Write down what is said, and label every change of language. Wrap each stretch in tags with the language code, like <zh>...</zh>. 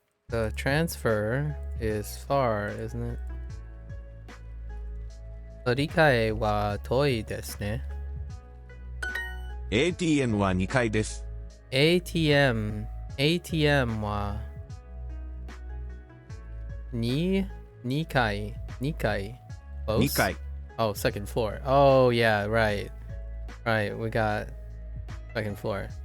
<en>The transfer is far, isn't it?</en> <ja>乗り換えは遠いですね. ATM は2階です。 ATM は2階 Close? 2階。</ja> <en>Oh, second floor. Oh, yeah, right. Right, we got second floor.</en>